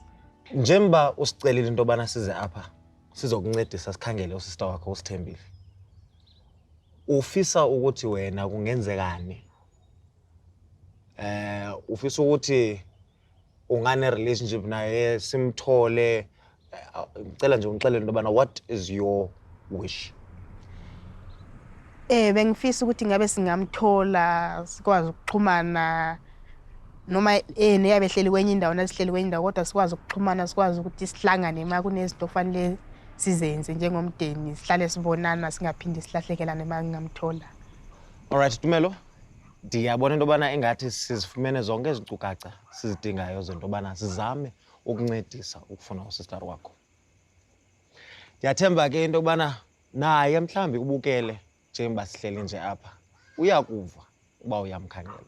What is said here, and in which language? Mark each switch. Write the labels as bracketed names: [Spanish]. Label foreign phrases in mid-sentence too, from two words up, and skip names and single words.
[Zulu] Njengoba usicelile into obana size apha sizokuncedisa sikhangele usister wakho uSithembile. Ufisa ukuthi wena kungenzekani? Ufisa ukuthi ungane relationship naye simthole ngicela nje ungixelele into obana [English] what is your wish? [Zulu] Bengifisa ukuthi ngabe singamthola sikwazi ukuxhumana noma neyabehleli kwenye indawo nasihleli kwenye indawo kodwa sikwazi ukuxhumana sikwazi ukuthi sihlangane uma kunezinto ofanele sizenze njengomndeni sihlale sibonana singaphindi silahlekelane uma ngingamthola. [Xhosa] Alright Tumelo, ndiyabona into obana engathi sizifumene zonke izinkcukacha sizidingayo zento obana sizame ukuncedisa ukufuna usister wakho. Ndiyathemba ke into yokubana naye mhlawumbi ubukele njengoba sihleli nje apha uyakuva uba uyamkhangela.